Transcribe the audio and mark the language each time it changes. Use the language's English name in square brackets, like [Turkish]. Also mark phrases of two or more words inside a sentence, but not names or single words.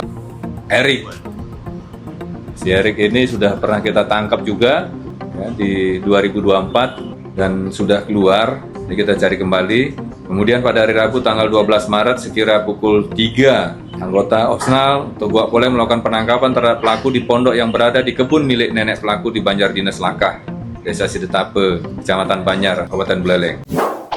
[Indonesian] Erik, si Erik ini sudah pernah kita tangkap juga ya, di 2024 dan sudah keluar, jadi kita cari kembali. Kemudian pada hari Rabu tanggal 12 Maret sekira pukul 3, anggota Osnal atau Gua Poleng melakukan penangkapan terhadap pelaku di pondok yang berada di kebun milik nenek pelaku di Banjar Dinas Lakah, Desa Sidetape, Kecamatan Banjar, Kabupaten Buleleng.